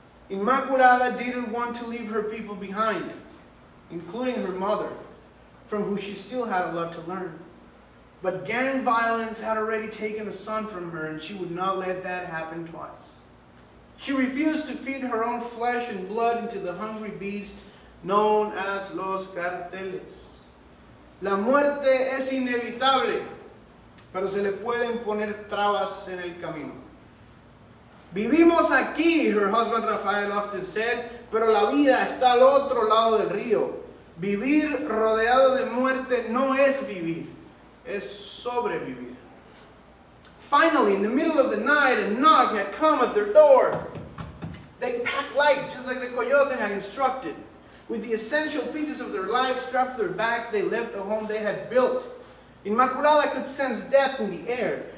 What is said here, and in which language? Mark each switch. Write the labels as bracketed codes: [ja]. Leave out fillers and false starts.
[en] Immaculada didn't want to leave her people behind, including her mother, from who she still had a lot to learn. But gang violence had already taken a son from her, and she would not let that happen twice. She refused to feed her own flesh and blood into the hungry beast known as los carteles. [es] La muerte es inevitable, pero se le pueden poner trabas en el camino. Vivimos aquí, [en] her husband Rafael often said, [es] pero la vida está al otro lado del río. Vivir rodeado de muerte no es vivir, es sobrevivir. [en] Finally, in the middle of the night, a knock had come at their door. They packed light, just like the Coyote had instructed. With the essential pieces of their lives strapped to their backs, they left the home they had built. Immaculada could sense death in the air.